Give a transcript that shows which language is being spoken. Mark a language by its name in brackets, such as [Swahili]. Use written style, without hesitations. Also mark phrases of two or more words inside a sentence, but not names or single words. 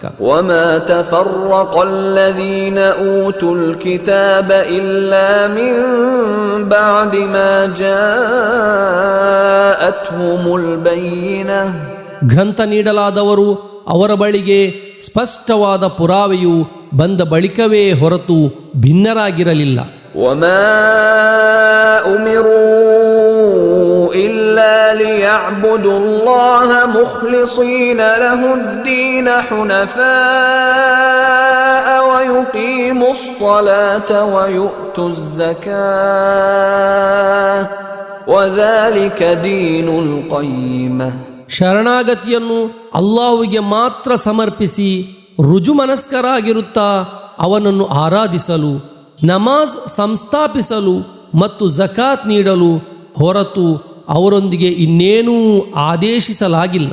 [Arabic] وما تفرق الذين أوتوا الكتاب إلا من بعد ما جاءتهم البينة. [Kannada] ಗ್ರಂಥ ನೀಡಲಾದವರು ಅವರ ಬಳಿಗೆ ಸ್ಪಷ್ಟವಾದ ಪುರಾವೆಯು ಬಂದ ಬಳಿಕವೇ ಹೊರತು ಭಿನ್ನರಾಗಿರಲಿಲ್ಲ. [Arabic] وما أمروا إلا ليعبدوا الله مخلصين له الدين حنفاء ويقيموا الصلاة ويؤتوا الزكاة وذلك دين القيمة. [Kannada] ಶರಣಾಗತಿಯನ್ನು ಅಲ್ಲಾಹುವಿಗೆ ಮಾತ್ರ ಸಮರ್ಪಿಸಿ ರುಜುಮನಸ್ಕರಾಗಿರುತ್ತಾ ಅವನನ್ನು ಆರಾಧಿಸಲು, ನಮಾಜ್ ಸಂಸ್ಥಾಪಿಸಲು ಮತ್ತು ಜಕಾತ್ ನೀಡಲು ಹೊರತು ಅವರೊಂದಿಗೆ ಇನ್ನೇನೂ ಆದೇಶಿಸಲಾಗಿಲ್ಲ.